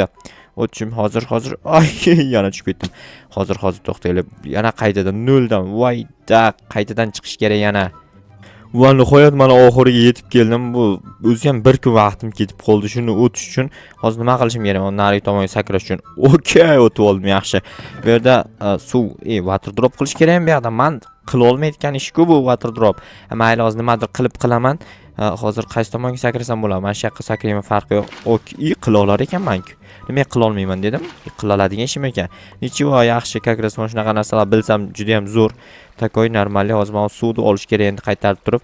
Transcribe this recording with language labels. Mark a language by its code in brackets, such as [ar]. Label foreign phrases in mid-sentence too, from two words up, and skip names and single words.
[uz] O'tishim hozir. Yana tushib ketdim. Hozir to'xtaylik. Yana qaytadan noldan. Voyda, qaytadan chiqish kerak yana. Va nihoyat mana oxiriga yetib keldim. Bu o'zi ham bir kun vaqtim ketib qoldi shuni o'tish uchun. Hozir nima qilishim kerak? Nari tomonga sakrash uchun. Okey, o'tib oldim, yaxshi. Bu yerda suv, [en] water drop [uz] qilish kerak bu yerda. Men qila olmayotgan ish-ku bu [en] water drop. [uz] Mayli, hozir nimadir qilaman. Hozir qaysi tomonga sakrasam bo'ladi? Mana shu yoqqa sakrayman, farqi yo'q. Okey, qila olar ekanman-ku. Nima qila olmayman dedim? Qila oladigan ishim ekan. Nechivo, yaxshi, [ru] как раз [uz] mana shunaqa narsalar bilsam juda ham zo'r. [ru] Такой нормальный, [uz] hozir men suvni olish kerak endi qaytarib turib.